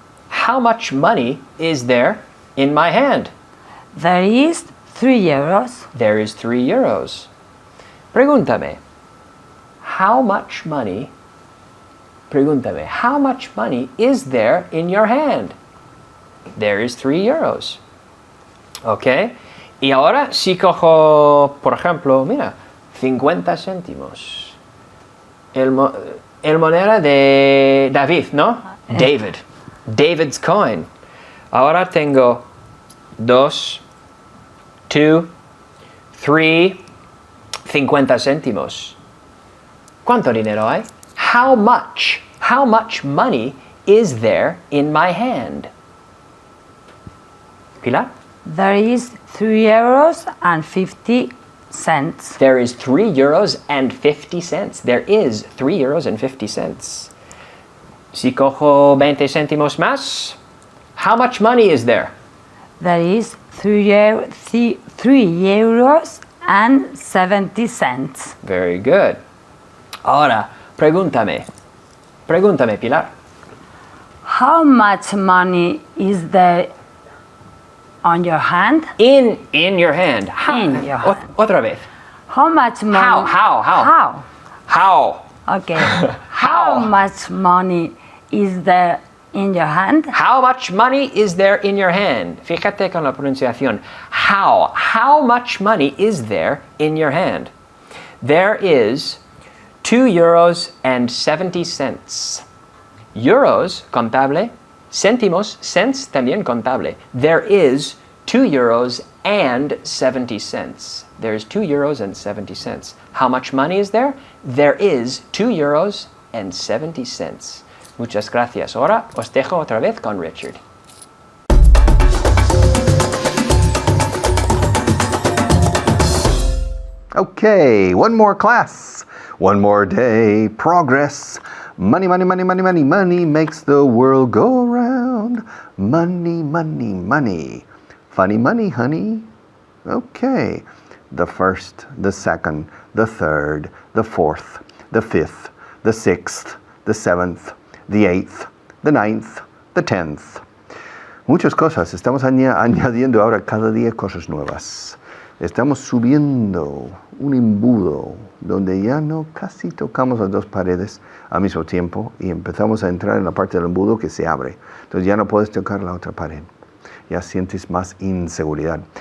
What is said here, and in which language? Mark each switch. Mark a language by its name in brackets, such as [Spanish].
[English] How much money is there in my hand? There is 3 euros. There is 3 euros. [Spanish] Pregúntame. [English] How much money? Pregúntame. How much money is there in your hand? There is 3 euros. ¿Ok? [Spanish] Y ahora si cojo, por ejemplo, mira, 50 céntimos. El moneda de David, ¿no? David. [English] David's coin. [Spanish] Ahora tengo 2, 2, 3, 50 céntimos. ¿Cuánto dinero hay? [English] How much money is there in my hand? Pilar? There is 3 euros and 50 cents. There is 3 euros and 50 cents. There is 3 euros and 50 cents. [Spanish] Si cojo 20 céntimos más, [English] how much money is there? There is 3 euros and 70 cents. Very good. [Spanish] Ahora, pregúntame, Pilar. [English] How much money is there on your hand? In your hand. In your hand. [Spanish] Otra vez. [English] How much money? How? How? Okay. How much money is there in your hand? How much money is there in your hand? [Spanish] Fíjate con la pronunciación. [English] How much money is there in your hand? There is 2 euros and 70 cents. [Spanish] Euros, contable. Céntimos, cents, también contable. [English] There is 2 euros and 70 cents. There's 2 euros and 70 cents. How much money is there? There is 2 euros and 70 cents. [Spanish] Muchas gracias. Ahora os dejo otra vez con Richard. [English] Okay, one more class, one more day, progress. Money, money, money, money, money, money makes the world go round. Money, money, money. Funny money, honey. Okay, the first, the second, the third, the fourth, the fifth, the sixth, the seventh, the eighth, the ninth, the 10th. [Spanish] Muchas cosas. Estamos añadiendo ahora cada día cosas nuevas. Estamos subiendo un embudo donde ya no casi tocamos las dos paredes al mismo tiempo y empezamos a entrar en la parte del embudo que se abre. Entonces ya no puedes tocar la otra pared. Ya sientes más inseguridad.